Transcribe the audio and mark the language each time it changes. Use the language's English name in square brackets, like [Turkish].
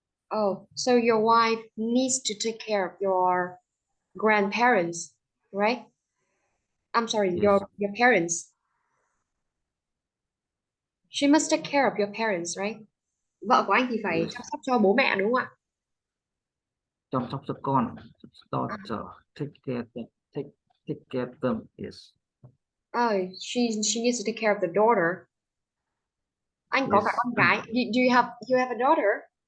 [English] Oh, so your wife needs to take care of your grandparents, right? I'm sorry, Yes. your parents. She must take care of your parents, right? [Vietnamese] Vợ của anh thì phải chăm [English] Yes. [Vietnamese] sóc cho bố mẹ đúng không ạ? chăm sóc cho con, [English] daughter, take care of them. Yes. Oh, she needs to take care of the daughter. [Vietnamese] Anh có cả [English] Yes. [Vietnamese] con gái. [English] Do you have a daughter?